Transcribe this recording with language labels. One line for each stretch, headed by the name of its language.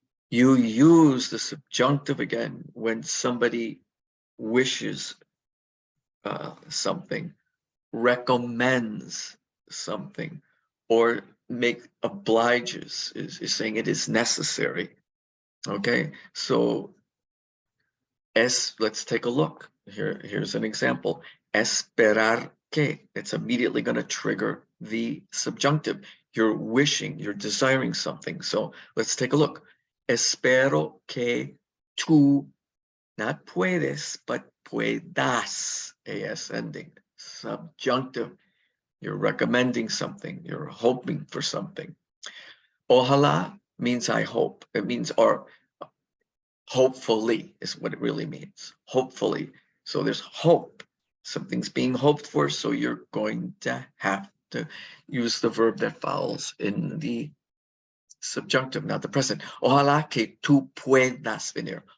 English: You use the subjunctive again when somebody wishes something, recommends something, or obliges, is saying it is necessary. Okay, so let's take a look. Here's an example.
Spanish: Esperar que.
English: It's immediately going to trigger the subjunctive. You're wishing, you're desiring something. So let's take a look.
Spanish: Espero que tú,
English: not puedes, but puedas, as ending. Subjunctive. You're recommending something. You're hoping for something. Ojalá means I hope. It means, or hopefully is what it really means. Hopefully. So there's hope. Something's being hoped for, so you're going to have to use the verb that follows in the subjunctive, not the present.
Spanish: Ojalá que tú puedas venir.